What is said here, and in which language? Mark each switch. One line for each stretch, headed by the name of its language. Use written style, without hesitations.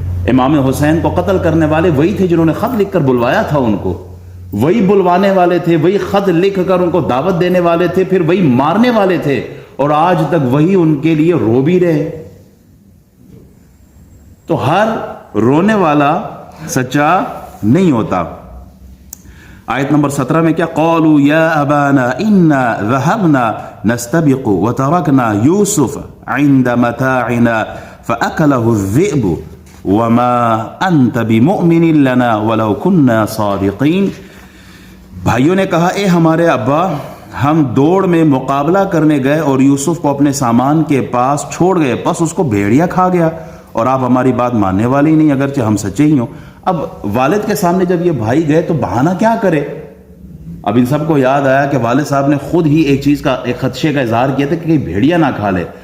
Urdu: امام حسین کو قتل کرنے والے وہی تھے جنہوں نے خط لکھ کر بلوایا تھا ان کو، وہی بلوانے والے تھے، وہی خط لکھ کر ان کو دعوت دینے والے تھے، پھر وہی مارنے والے تھے. اور آج تک وہی ان کے لیے رو بھی رہے. تو ہر رونے والا سچا نہیں ہوتا. آیت نمبر 17 میں کیا؟
Arabic: قالوا یا ابانا انا ذهبنا نستبق وتركنا يوسف عند متاعنا فاكله الذئب وما انت بمؤمن لنا ولو كنا صادقين.
Urdu: بھائیوں نے کہا اے ہمارے ابا، ہم دوڑ میں مقابلہ کرنے گئے اور یوسف کو اپنے سامان کے پاس چھوڑ گئے، بس اس کو بھیڑیا کھا گیا اور آپ ہماری بات ماننے والی نہیں اگرچہ ہم سچے ہی ہوں. اب والد کے سامنے جب یہ بھائی گئے تو بہانہ کیا کرے؟ اب ان سب کو یاد آیا کہ والد صاحب نے خود ہی ایک چیز کا، ایک خدشے کا اظہار کیا تھا کہ کہیں بھیڑیا نہ کھا لے.